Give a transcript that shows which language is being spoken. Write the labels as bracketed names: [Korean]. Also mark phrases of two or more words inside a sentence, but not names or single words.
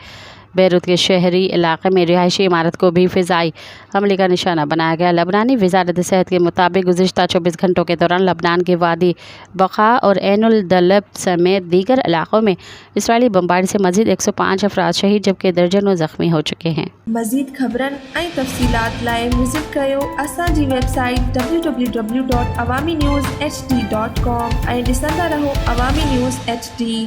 [Urdu] بیروت کے شہری علاقے میں رہائشی عمارت کو بھی فضائی حملے کا نشانہ بنایا گیا۔ لبنانی وزارت صحت کے مطابق گزشتہ 24 گھنٹوں کے دوران لبنان کے وادی بقا اور عین الدلب سمیت دیگر علاقوں میں اسرائیلی بمباری سے مزید 105 افراد شہید جبکہ درجنوں زخمی ہو چکے ہیں۔ [Sindhi] مزید خبرن ऐं तफ़सीलात लाइ विज़िट कयो असांजी वेबसाइट www.awamiNewsHD.com ऐं ॾिसंदा रहो अवामी न्यूज़ HD।